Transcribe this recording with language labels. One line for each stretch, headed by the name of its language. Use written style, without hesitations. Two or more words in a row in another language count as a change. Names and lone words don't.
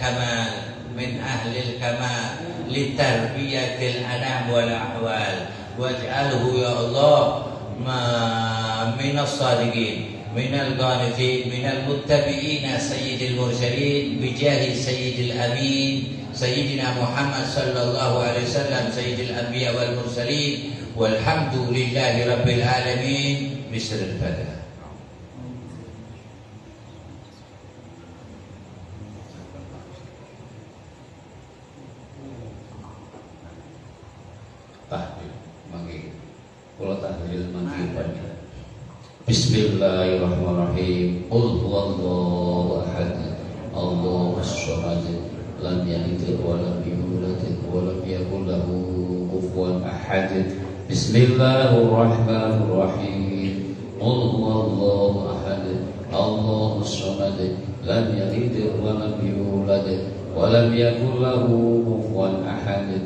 Arabic: الكمال لتربية الأنام والأحوال واجعله يا الله من الصادقين من القانتين من المتبعين سيد المرسلين بجاه سيد الأمين سيدنا محمد صلى الله عليه وسلم سيد الأنبياء والمرسلين والحمد لله رب العالمين. بسر الفاتحة.
Javanese: Tahlil mangke kula tahlil mangke panjenengan.
Arabic: بسم الله الرحمن الرحيم. قل هو الله أحد. الله الصمد. لم يلد ولم يولد ولم يكن له كفوا أحد. بسم الله الرحمن الرحيم. قل هو الله أحد، الله الصمد، لم يلد ولم يولد ولم يكن له كفوا أحد.